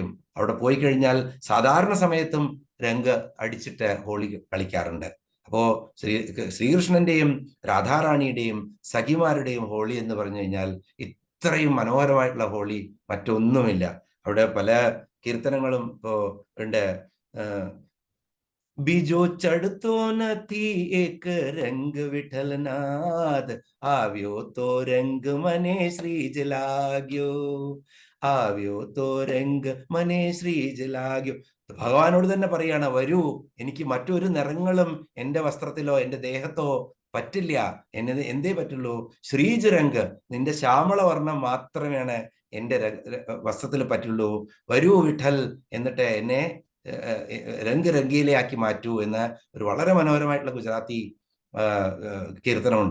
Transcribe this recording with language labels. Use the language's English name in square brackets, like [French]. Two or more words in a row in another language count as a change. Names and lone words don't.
[Malayalam] അവിടെ പോയി കഴിഞ്ഞാൽ സാധാരണ സമയത്തും രംഗ് അടിച്ചിട്ട് ഹോളി കളിക്കാറുണ്ട്. അപ്പോ ശ്രീകൃഷ്ണന്റെയും രാധാറാണിയുടെയും സഖിമാരുടെയും ഹോളി എന്ന് പറഞ്ഞു കഴിഞ്ഞാൽ ഇത്രയും മനോഹരമായിട്ടുള്ള ഹോളി മറ്റൊന്നുമില്ല. അവിടെ പല കീർത്തനങ്ങളും ഇപ്പോ ഉണ്ട്. [Gujarati] બીજો ચડતો નથી એક રંગ વિઠ્ઠલનાથ, આવ્યો તો રંગ મને શ્રીજ લાગ્યો, આવ્યો તો રંગ મને શ્રીજ લાગ્યો. [Malayalam] ഭഗവാനോട് തന്നെ പറയാണ്, വരൂ, എനിക്ക് മറ്റൊരു നിറങ്ങളും എൻ്റെ വസ്ത്രത്തിലോ എൻ്റെ ദേഹത്തോ പറ്റില്ല, എന്തേ പറ്റുള്ളൂ, ശ്രീജ് രംഗ്, നിന്റെ ശ്യാമള വർണ്ണം മാത്രമേ എൻ്റെ വസ്ത്രത്തിൽ പറ്റുള്ളൂ, വരൂ വിഠൽ, എന്നിട്ട് എന്നെ രംഗീലയാക്കി മാറ്റൂ എന്ന് ഒരു വളരെ മനോഹരമായിട്ടുള്ള ഗുജറാത്തി കീർത്തനമുണ്ട്.